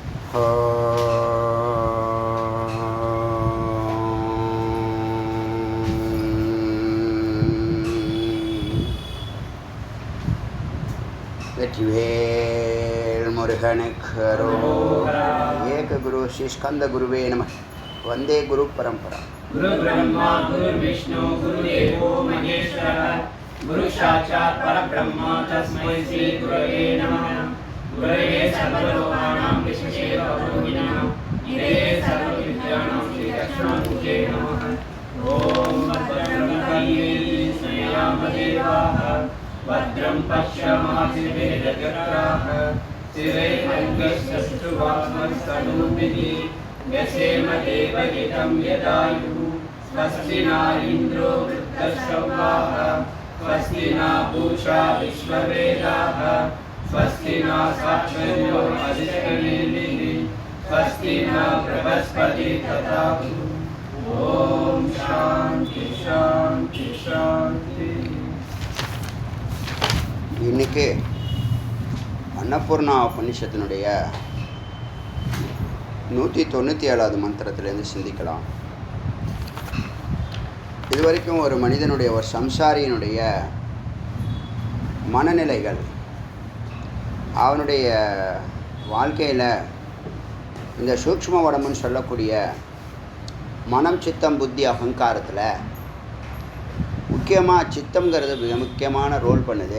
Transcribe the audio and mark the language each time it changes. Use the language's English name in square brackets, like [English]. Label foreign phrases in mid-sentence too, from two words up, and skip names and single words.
[Tamil] வெற்றிவேல் முருகனுக்கு அரோகரா. [Sanskrit] एक गुरु श्री स्कन्द गुरवे नम। वन्दे गुरु परम्परा. गुरु ब्रह्मा गुरु विष्णु गुरु देवो महेश्वरः गुरु साक्षात् परब्रह्म तस्मै श्री गुरवे नमः. गुरवे सर्वलोकानां विष्णवे भवरोगिणाम् निधये सर्वविद्यानां श्री दक्षिणामूर्तये नमः. ओम् भद्रं कर्णेभिः शृणुयामदेवाः भद्रं पश्येमाक्षभिर्यजत्राः स्थिरैरङ्गैस्तुष्टुवांसस्तनूभिः व्यसेम देवहितं यदायुः. स्वस्ति न इन्द्रो वृद्धश्रवाः स्वस्ति न पूषा विश्ववेदाः स्वस्ति न साक्षर्यो अधिष्ठिनीः स्वस्ति न बृहस्पति ददातु. ॐ शान्ति शान्ति शान्ति. [Tamil] இன்னைக்கு அன்னபூர்ணா உபநிஷத்தினுடைய 197வது மந்திரத்திலேருந்து சிந்திக்கலாம். இதுவரைக்கும் ஒரு மனிதனுடைய, ஒரு சம்சாரியினுடைய மனநிலைகள், அவனுடைய வாழ்க்கையில் இந்த சூக்ஷ்ம உடம்புன்னு சொல்லக்கூடிய மனம், சித்தம், புத்தி, அகங்காரத்தில் முக்கியமாக சித்தம்ங்கிறது மிக முக்கியமான ரோல் பண்ணுது.